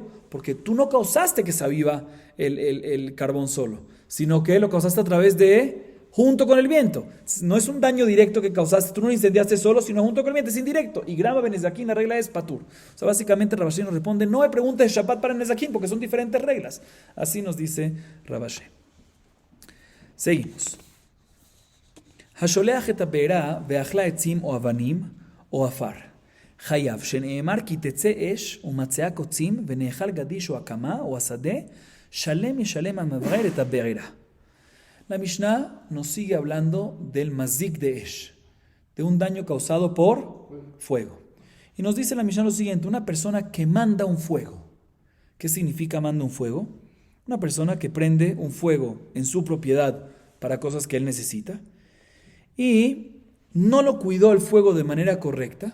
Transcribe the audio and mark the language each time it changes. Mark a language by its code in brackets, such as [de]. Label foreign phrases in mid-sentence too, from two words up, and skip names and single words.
[es] Porque tú no causaste que se aviva el carbón solo, sino que lo causaste a través de, junto con el viento. No es un daño directo que causaste, tú no lo incendiaste solo, sino junto con el viento, es indirecto. Y [he] גרמא בנזקין, [es] la regla es patur. O sea, básicamente Rabashé nos responde, no hay preguntas de Shabbat para nezaquín, porque son diferentes reglas. Así nos dice Rabashé. Seguimos. [he] השולח את הבערה ואכלה עצים או אבנים או עפר. חייב שנאמר כי תצא אש ומצאה קוצים ונאכל גדיש או הקמה או השדה שלם ישלם המברר את הבעירה. [es] La Mishnah nos sigue hablando del mazik de Esh, de un daño causado por fuego. Y nos dice la Mishnah lo siguiente: una persona que manda un fuego. ¿Qué significa manda un fuego? Una persona que prende un fuego en su propiedad para cosas que él necesita y no lo cuidó el fuego de manera correcta.